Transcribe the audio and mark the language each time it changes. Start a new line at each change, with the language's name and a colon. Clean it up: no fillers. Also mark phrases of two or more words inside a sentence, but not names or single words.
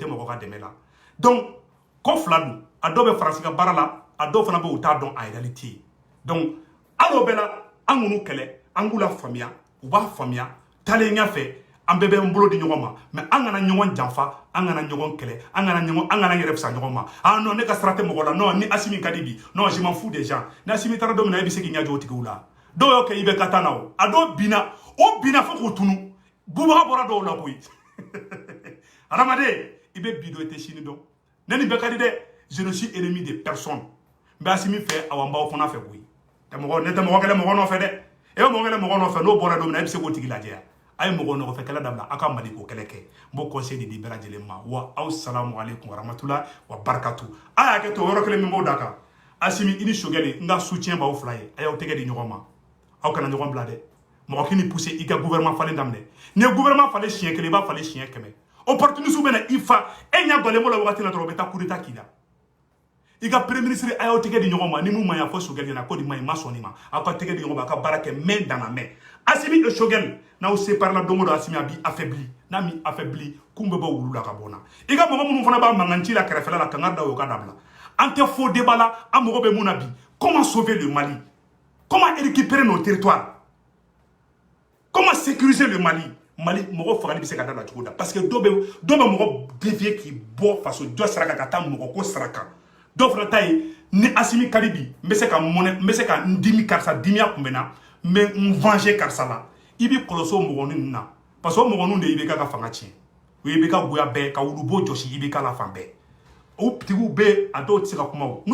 Bambara: mɔgɔ ka dɛmɛ la donc ko fila dun a dɔw bɛ Faransi ka baara la a dɔw fana bɛ u t'a dɔn a réalité donc hali o bɛɛ la an k'u kɛlɛ an k'u la faamuya u b'a faamuya taalen ɲɛfɛ an bɛɛ bɛ n bolo di ɲɔgɔn ma mais an kana ɲɔgɔn janfa an kana ɲɔgɔn kɛlɛ an kana yɛrɛ fisa ɲɔgɔn ma
French: ah non
Bambara: ne ka sira tɛ mɔgɔ la non ni Asimi ka di bi non
French: je m'en fous des gens
Bambara: ni Asimi taara don min na e bɛ se k'i ɲɛjɔ o tigiw la dɔw y'o kɛ i bɛ ka taa na o a dɔw binna o binna fo k'o tunu bubaga bɔra dɔw la koyi adamaden i bɛ bi dɔn i tɛ sini dɔn ne nin bɛɛ ka di dɛ
French: je ne suis ennemi de personne
Bambara: n bɛ Asimi fɛ awa n b'aw fana fɛ koyi ne tɛ mɔgɔ kɛlɛ mɔgɔ nɔfɛ dɛ e bɛ mɔgɔ kɛlɛ mɔgɔ nɔfɛ n'o bɔra don min na e bɛ se k'o tigi lajɛ a ye mɔgɔ nɔfɛ kɛlɛ dabila a ka Mali ko kɛlɛ kɛ n b'o conseil de di bɛɛ lajɛlen ma wa aw
Arabic: سلام عليكم ورحمة الله وبركاته
Bambara: a y'a kɛ to yɔrɔ kelen min b'o da kan Asimi i ni Sogɛli n ka soutien b'aw fila ye a y'aw tɛgɛ di ɲɔgɔn ma aw kana ɲɔgɔn bila dɛ mɔgɔ k'i ni poussé i ka gouvernement falen daminɛ n'i ye gouvernement falen siɲɛ kelen i b'a falen siɲɛ 100 opportuniste bɛ na i fa e ɲɛ gɔlen b'o la wagati la dɔrɔn u bɛ taa
French: coup d'état
Bambara: k'i la i ka premier ministre a y'aw tɛgɛ di ɲɔgɔn ma ni mun ma ɲa fɔ Sogɛli ɲɛna ko nin ma ɲi ma sɔn nin ma aw ka tɛgɛ di ɲɔgɔn ma a ka baara kɛ
French: main dans la main
Bambara: Asimi et Sogɛli n'aw séparé la don o don Asimi a b'i affaibli n'a m'i affaibli kun bɛ bɔ wulu la ka bɔ n na i ka mɔgɔ minnu fana b'a mankan ci la kɛrɛfɛla la kangari da o ka dabila an tɛ
French: faux débat
Bambara: la an mago bɛ mun na bi
French: comment sauver le Mali comment récupérer nos territoires comment sécuriser le Mali
Bambara: Mali mɔgɔ fagali bɛ se ka da la cogo da parce que dɔw bɛ mɔgɔ dévier k'i bɔ faso dɔ sira kan ka taa mɔgɔ ko sira kan dɔw fana ta ye ni Asimi ka di bi n bɛ se ka n dimi karisa dimiya kun bɛ na n bɛ n venger karisa la i b'i kɔlɔsi o mɔgɔnin ninnu na
French: parce que
Bambara: o mɔgɔninw de i bɛ ka fanga tiɲɛ o i bɛ ka goya bɛɛ ka wulubo jɔsi i bɛ ka la fan bɛɛ o tigiw bɛ a dɔw tɛ se ka kuma o